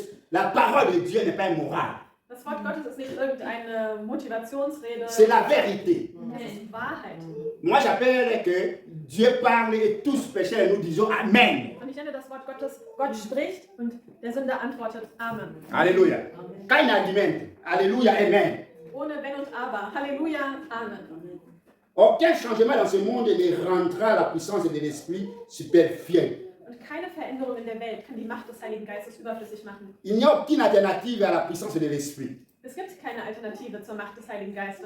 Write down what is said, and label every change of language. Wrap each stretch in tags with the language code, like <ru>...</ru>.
<fr>La parole de Dieu n'est pas immorale.</fr> <de>Das Wort Gottes ist nicht irgendeine Motivationsrede.</de> <fr>C'est la vérité.</fr> <de>Es ist Wahrheit.</de> <fr>Moi j'appelle que Dieu parle et tous pécheurs et nous disons Amen.</fr> <de>Und ich nenne das Wort Gottes, Gott spricht und der Sünder antwortet Amen. Alléluia. Kein Argument. Alléluia, Amen. Ohne Wenn und Aber. Halleluja, Amen.</de> <fr>Aucun changement dans ce monde ne rendra la puissance de l'Esprit superflue.</fr> <de>Und keine Veränderung in der Welt kann die Macht des Heiligen Geistes überflüssig machen.</de> <fr>Il n'y a aucune alternative à la puissance de l'Esprit.</fr> <de>Es gibt keine Alternative zur Macht des Heiligen Geistes.</de>